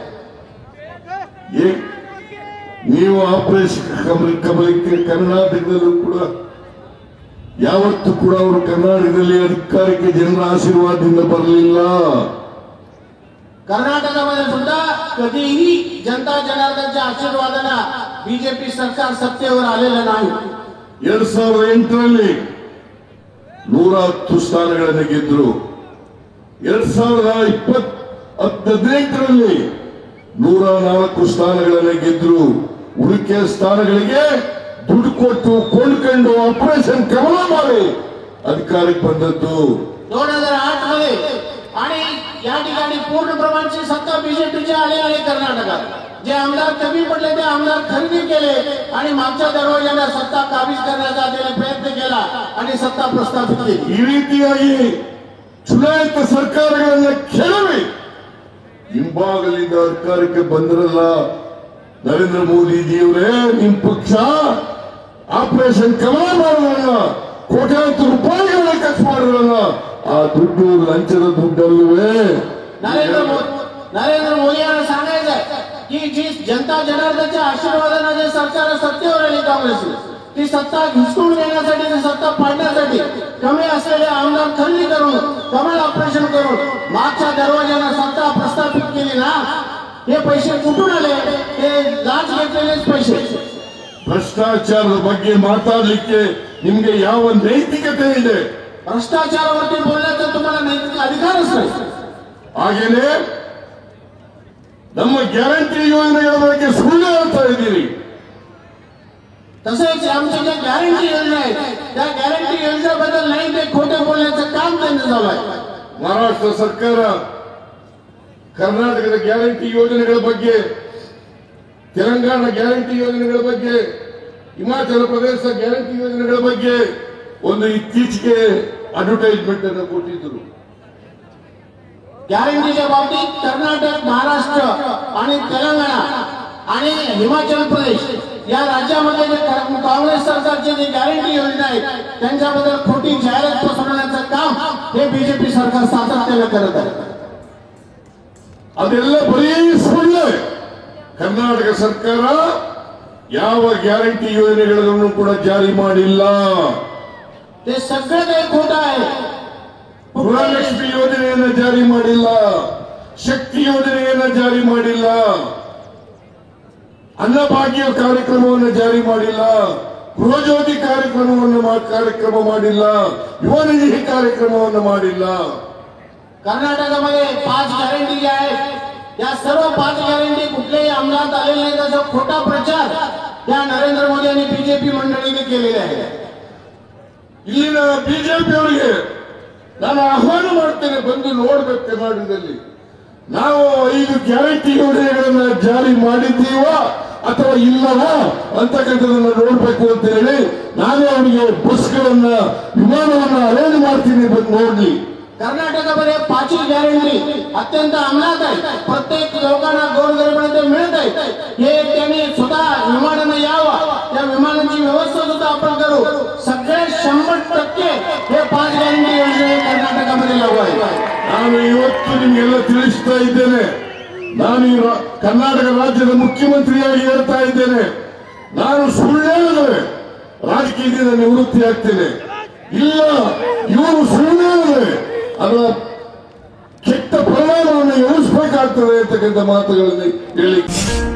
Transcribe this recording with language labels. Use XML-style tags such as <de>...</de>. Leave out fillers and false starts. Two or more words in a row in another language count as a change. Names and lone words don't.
<kn>ನೀವು ಆಪರೇಷನ್ ಕಮಲಕ್ಕೆ ಕರ್ನಾಟಕದಲ್ಲೂ ಕೂಡ ಯಾವತ್ತೂ ಕೂಡ ಅವರು ಕರ್ನಾಟಕದಲ್ಲಿ ಅಧಿಕಾರಕ್ಕೆ ಜನರ ಆಶೀರ್ವಾದದಿಂದ ಬರಲಿಲ್ಲ.</kn> <mr>कर्नाटकामध्ये सुद्धा कधीही जनता जनार्दनच्या आशीर्वादाने बीजेपी सरकार सत्तेवर आलेलं नाही.</mr> <kn>2008ರಲ್ಲಿ 110 ಸ್ಥಾನಗಳನ್ನು ಗೆದ್ದರು. 2018ರಲ್ಲಿ 104 ಸ್ಥಾನಗಳನ್ನು ಗೆದ್ದರು. ಉಳಿಕೆ ಸ್ಥಾನಗಳಿಗೆ ದುಡ್ಡು ಕೊಟ್ಟು ಕೊಂಡ್ಕೊಂಡು ಆಪರೇಷನ್ ಕಮಲ ಮಾಡಿ ಅಧಿಕಾರಕ್ಕೆ ಬಂದದ್ದು.</kn> <mr>2008 मध्ये आणि या ठिकाणी पूर्ण प्रमाणाची सत्ता बीजेपीची आली आहे कर्नाटकात. जे आमदार कमी पडले ते आमदार खरेदी केले आणि मागच्या दरवाज्याला सत्ता काबीज करण्याचा त्याने प्रयत्न केला आणि सत्ता प्रस्थापित केली.</mr> <kn>ಈ ರೀತಿಯಾಗಿ ಚುನಾಯಿತ ಸರ್ಕಾರಗಳನ್ನ ಕೆಡವಿ ಹಿಂಭಾಗಲಿಂದ ಅಧಿಕಾರಕ್ಕೆ ಬಂದ್ರಲ್ಲ ನರೇಂದ್ರ ಮೋದಿಜಿಯವರೇ, ನಿಮ್ ಪಕ್ಷ ಆಪರೇಷನ್ ಕಮಲ ಮಾಡೋಣ, ಕೋಟ್ಯಾಂತರ ರೂಪಾಯಿಗಳನ್ನ ಖರ್ಚು ಮಾಡಿರಲ್ಲ, ಆ ದುಡ್ಡು ಲಂಚದ ದುಡ್ಡಲ್ಲವೇ?</kn> <mr>नरेंद्र मोदी यांना सांगायचंय की जी जनता जनार्दनच्या आशीर्वादाने जे सरकार सत्तेवर आली काँग्रेस, ती सत्ता हिसकून घेण्यासाठी, ती सत्ता पाडण्यासाठी कमी असलेले आमदार खरेदी करून, कमल ऑपरेशन करून मागच्या दरवाज्याला सत्ता प्रस्थापित केली ना, हे पैसे कुठून आले? ते लाच घेतलेलेच पैसे.</mr> <kn>ಭ್ರಷ್ಟಾಚಾರದ ಬಗ್ಗೆ ಮಾತಾಡಲಿಕ್ಕೆ ನಿಮ್ಗೆ ಯಾವ ನೈತಿಕತೆ ಇದೆ?</kn> <mr>भ्रष्टाचारावरती बोलण्याचा तुम्हाला नैतिक अधिकारच नाही.</mr> <kn>ಹಾಗೇನೆ ನಮ್ಮ ಗ್ಯಾರಂಟಿ ಯೋಜನೆಗಳ ಬಗ್ಗೆ ಸುಳ್ಳು ಹೇಳ್ತಾ ಇದ್ದೀರಿ.</kn> <mr>तसेच आमच्या ज्या गॅरंटी योजना आहेत त्या गॅरंटी योजनेबद्दल नाही ते खोटे बोलण्याचं काम त्यांनी चालू आहे.</mr> <kn>ಮಹಾರಾಷ್ಟ್ರ ಸರ್ಕಾರ ಕರ್ನಾಟಕದ ಗ್ಯಾರಂಟಿ ಯೋಜನೆಗಳ ಬಗ್ಗೆ, ತೆಲಂಗಾಣ ಗ್ಯಾರಂಟಿ ಯೋಜನೆಗಳ ಬಗ್ಗೆ, ಹಿಮಾಚಲ ಪ್ರದೇಶ ಗ್ಯಾರಂಟಿ ಯೋಜನೆಗಳ ಬಗ್ಗೆ ಒಂದು ಇತ್ತೀಚೆಗೆ ಅಡ್ವರ್ಟೈಸ್ಮೆಂಟ್ ಅನ್ನು ಕೊಟ್ಟಿದ್ದರು.</kn> <mr>गॅरंटीच्या बाबतीत कर्नाटक, महाराष्ट्र आणि तेलंगणा आणि हिमाचल प्रदेश या राज्यामध्ये जे काँग्रेस सरकारचे जे गॅरंटी योजना आहेत त्यांच्याबद्दल खोटी जाहिरात पसरवण्याचं काम हे बीजेपी सरकार सातत्याने करत आहे.</mr> <kn>ಅದೆಲ್ಲ ಬರೀ ಸುಳ್ಳು. ಕರ್ನಾಟಕ ಸರ್ಕಾರ ಯಾವ ಗ್ಯಾರಂಟಿ ಯೋಜನೆಗಳನ್ನು ಕೂಡ ಜಾರಿ ಮಾಡಿಲ್ಲ.</kn> <mr>ते सगळं काही खोटं आहे.</mr> <kn>ಗೃಹಲಕ್ಷ್ಮಿ ಯೋಜನೆಯನ್ನ ಜಾರಿ ಮಾಡಿಲ್ಲ, ಶಕ್ತಿ ಯೋಜನೆಯನ್ನ ಜಾರಿ ಮಾಡಿಲ್ಲ, ಅನ್ನಭಾಗ್ಯ ಕಾರ್ಯಕ್ರಮವನ್ನು ಜಾರಿ ಮಾಡಿಲ್ಲ, ಗೃಹಜ್ಯೋತಿ ಕಾರ್ಯಕ್ರಮ ಮಾಡಿಲ್ಲ, ಯುವ ನಿಧಿ ಕಾರ್ಯಕ್ರಮವನ್ನು ಮಾಡಿಲ್ಲ.</kn> <mr>कर्नाटकामध्ये 5 गॅरंटी ज्या आहेत या सर्व 5 गॅरंटी कुठलेही अंमलात आलेले नाही, त्याचा खोटा प्रचार या नरेंद्र मोदी आणि बीजेपी मंडळीने केलेला आहे.</mr> <kn>ಇಲ್ಲಿನ ಬಿಜೆಪಿಯವರಿಗೆ ನಾನು ಆಹ್ವಾನ ಮಾಡ್ತೇನೆ, ಬಂದು ನೋಡ್ಬೇಕು ಕರ್ನಾಟಕದಲ್ಲಿ ನಾವು 5 ಗ್ಯಾರಂಟಿ ಯೋಜನೆಗಳನ್ನ ಜಾರಿ ಮಾಡಿದ್ದೀವಾ ಅಥವಾ ಇಲ್ಲವಾ ಅಂತಕ್ಕಂಥದನ್ನ ನೋಡ್ಬೇಕು ಅಂತ ಹೇಳಿ ನಾನೇ ಅವರಿಗೆ ಬಸ್ಗಳನ್ನ, ವಿಮಾನವನ್ನ ಅರೇಂಜ್ ಮಾಡ್ತೀನಿ, ಬಂದು ನೋಡ್ಲಿ. कर्नाटकामध्ये 5 गॅरंटी अत्यंत अंमलात आहे. प्रत्येक लोकांना गोरगरिबांना ते मिळत आहे. हे त्यांनी स्वतः विमानाने यावं, त्या विमानाची व्यवस्था सुद्धा आपण करू. सगळे 100% हे 5 गॅरंटी योजने कर्नाटकामध्ये लागू आहे. ನಾನು ಇವತ್ತು ನಿಮಗೆಲ್ಲ ತಿಳಿಸ್ತಾ ಇದ್ದೇನೆ, ನಾನು ಕರ್ನಾಟಕ ರಾಜ್ಯದ ಮುಖ್ಯಮಂತ್ರಿಯಾಗಿ ಹೇಳ್ತಾ ಇದ್ದೇನೆ, ನಾನು ಸುಳ್ಳು ಹೇಳಿದ್ರೆ ರಾಜಕೀಯದಿಂದ ನಿವೃತ್ತಿ ಆಗ್ತೇನೆ. ಇಲ್ಲ, ಇವರು ಸುಳ್ಳು ಹೇಳಿದ್ರೆ ಅದರ ಕೆಟ್ಟ ಪರಿಣಾಮವನ್ನು ಎದುರಿಸಬೇಕಾಗ್ತದೆ ಅಂತಕ್ಕಂಥ ಮಾತುಗಳನ್ನು ಹೇಳಿ</kn>